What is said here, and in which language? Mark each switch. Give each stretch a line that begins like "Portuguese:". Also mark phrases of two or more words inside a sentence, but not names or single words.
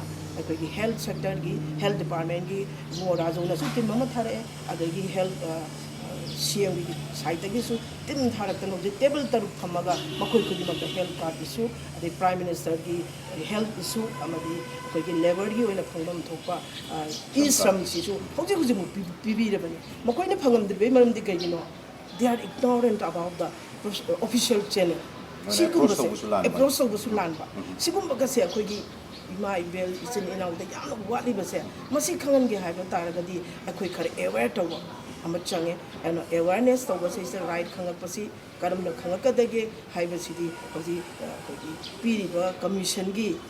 Manipuri: ꯑꯩꯈꯣꯏꯒꯤ
English: health sectorgi health departmentgi
Manipuri: ꯏꯕꯨꯡꯉꯣ ꯔꯥꯖꯧꯅꯁꯨ ꯇꯤꯝ ꯑꯃ ꯊꯥꯔꯛꯑꯦ ꯑꯗꯒꯤ
English: health CMgi
Manipuri: ꯁꯥꯏꯠꯇꯒꯤꯁꯨ ꯇꯤꯝ ꯊꯥꯔꯛꯇꯅ ꯍꯧꯖꯤꯛ ꯇꯦꯕꯜ ꯇꯔꯨꯛ ꯊꯝꯃꯒ ꯃꯈꯣꯏ ꯈꯨꯗꯤꯡꯃꯛꯇ
English: health card issue
Manipuri: ꯑꯗꯩ
English: prime ministergi health issue
Manipuri: ꯑꯃꯗꯤ ꯑꯩꯈꯣꯏꯒꯤ ꯂꯦꯕꯔꯒꯤ ꯑꯣꯏꯅ ꯐꯪꯐꯝ ꯊꯣꯛꯄ ꯏ ꯁ꯭ꯔꯝꯁꯤꯁꯨ ꯍꯧꯖꯤꯛꯃꯛ ꯄꯤꯕꯤꯔꯕꯅꯤ ꯃꯈꯣꯏꯅ ꯐꯪꯉꯝꯗ꯭ꯔꯤꯕꯩ ꯃꯔꯝꯗꯤ ꯀꯩꯒꯤꯅꯣ
English: they are ignorant about the official channel
Manipuri: ꯁꯤꯒꯨꯝꯕꯁꯦ ꯑꯦꯄ꯭ꯔꯣꯆ ꯇꯧꯕꯁꯨ ꯂꯥꯟꯕ ꯁꯤꯒꯨꯝꯕꯒꯁꯦ ꯑꯩꯈꯣꯏꯒꯤ ꯏꯃꯥ ꯏꯕꯦꯜ ꯏꯆꯤꯟ ꯏꯅꯥꯎꯗ ꯌꯥꯝꯅ ꯋꯥꯠꯂꯤꯕꯁꯦ ꯃꯁꯤ ꯈꯪꯍꯟꯒꯦ ꯍꯥꯏꯕ ꯇꯥꯔꯒꯗꯤ ꯑꯩꯈꯣꯏ ꯈꯔ ꯑꯦꯋꯦꯌꯔ ꯇꯧꯕ ꯑꯃ ꯆꯪꯉꯦ ꯑꯗꯨꯅ ꯑꯦꯋꯦꯌꯔꯅꯦꯁ ꯇꯧꯕꯁꯤꯗ ꯔꯥꯏꯠ ꯈꯪꯉꯛꯄꯁꯤ ꯀꯔꯝꯅ ꯈꯪꯉꯛꯀꯗꯒꯦ ꯍꯥꯏꯕꯁꯤꯗꯤ ꯍꯧꯖꯤꯛ ꯑꯩꯈꯣꯏꯒꯤ ꯄꯤꯔꯤꯕ ꯀꯃꯤꯁꯟꯒꯤ